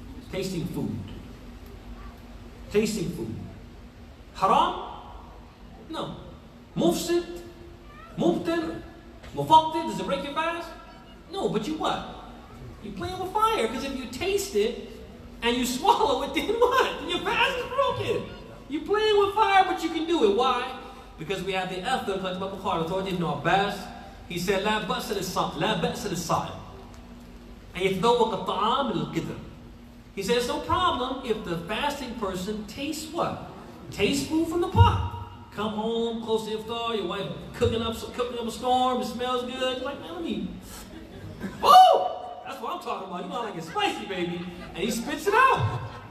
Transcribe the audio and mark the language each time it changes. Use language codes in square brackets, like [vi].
[en] Tasting food. Tasting food. Haram? No. Mufsid? Mubtil? Mufaqqid? Does it break your fast? No, but you what? You playing with fire, because if you taste it and you swallow it, then what? Then your fast is broken. You playing with fire, but you can do it. Why? Because we have the Athar, like Imam Bukhari, authority Ibn Abbas. He said, [ar] لا بأس للصائم أن يتذوق الطعام القدر. [en] He said, it's no problem if the fasting person tastes what? Tastes food from the pot. Come home, close to iftar, your wife cooking up a storm, it smells good. You're like, man, let me. Oh! That's what I'm talking about. You know I like it spicy, baby. And he spits it out.